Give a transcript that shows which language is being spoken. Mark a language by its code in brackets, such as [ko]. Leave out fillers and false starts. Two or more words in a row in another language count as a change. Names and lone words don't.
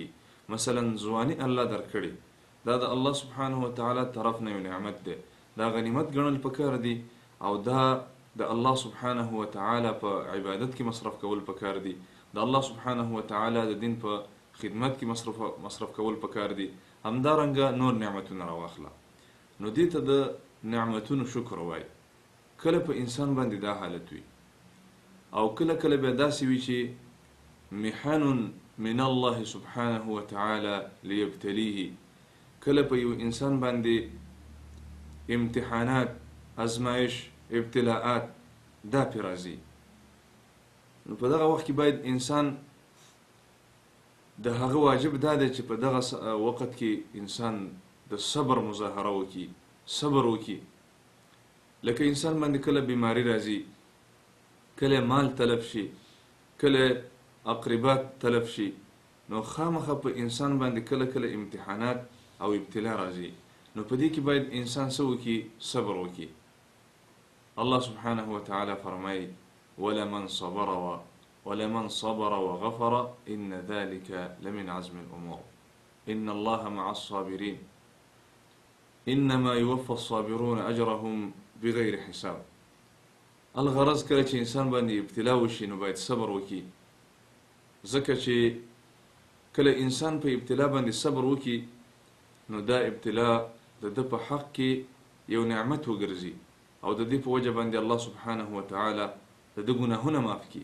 [ps] مثلا ځواني الله درکړي، دا د [ar] الله سبحانه وتعالی [ps] طرف نه یو نعمت دی، دا غنیمت ګڼل پکار دی، او دا د [ar] الله سبحانه وتعالی [ps] په عبادت کې مصرف کول پکار دی، د [ar] الله سبحانه وتعالی [ps] د دین په خدمت کې مصرف کول پکار دی. همدارنګه نور نعمتونه راواخله. نو دې ته د نعمتونو شکر وای. کله په انسان باندې دا حالت وي، او کله کله بیا داسې وي چې [ar] محن من الله سبحانه وتعالی لیبتلیه. [ps] کله په یو انسان باندې امتحانات، ازمایش، ابتلاءات دا پې راځي. نو په دغه وخت کې باید انسان د هغه واجب دا دی چې په دغه وخت کې انسان د صبر مظاهره وکړي، صبر وکړي. لکه انسان باندې کله بیماری راځي، کله مال تلف شي، کله اقربات تلف شي، نو خامخه په انسان باندې کله کله امتحانات او ابتلا راځي. نو په دې کې باید انسان څه وکړي؟ صبر وکړي. [ar] الله سبحانه وتعالى فرمای: ولمن صبر وغفر إن ذلك لمن عزم الأمور إن الله مع الصابرين إنما يوفى الصابرون أجرهم بغير حساب. [ps] الغرض کله چې انسان باندې ابتلا وشي، نو باید صبر وکړي، ځکه چې کله انسان په ابتلا باندې صبر وکړي، نو دا ابتلا د ده په حق کې یو نعمت وګرځي، او د دې په وجه باندې [ar] الله سبحانه وتعالی [ps] د ده ګناهونه معاف کړي.